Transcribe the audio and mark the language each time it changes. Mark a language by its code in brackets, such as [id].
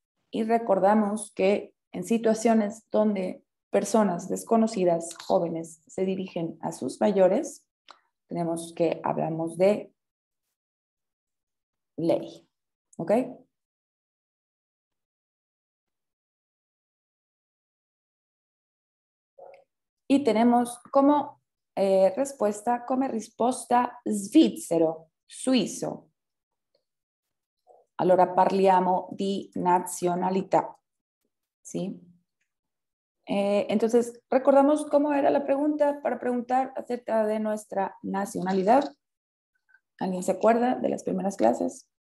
[es] Y recordamos que en situaciones donde personas desconocidas, jóvenes, se dirigen a sus mayores, tenemos que hablamos de ley, ¿ok? Y tenemos como respuesta, [it] come risposta svizzero, [es] suizo. [it] Allora parliamo di nazionalità, ¿sí? [es] Entonces, recordamos cómo era la pregunta para preguntar acerca de nuestra nacionalidad. ¿Alguien se acuerda de las primeras clases?